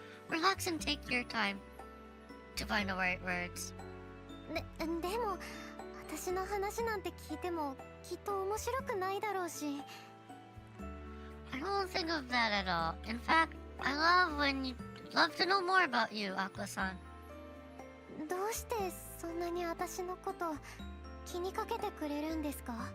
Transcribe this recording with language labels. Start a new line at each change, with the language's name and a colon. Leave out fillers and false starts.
English: Relax and take your time to find the right words.
Japanese: でも、私の話なんて聞いてもきっと面白くないだろうし。
English: I don't think of that at all. In fact, I love to know more about you, Aqua-san.
Japanese: どうしてそんなに私のこと気にかけてくれるんですか？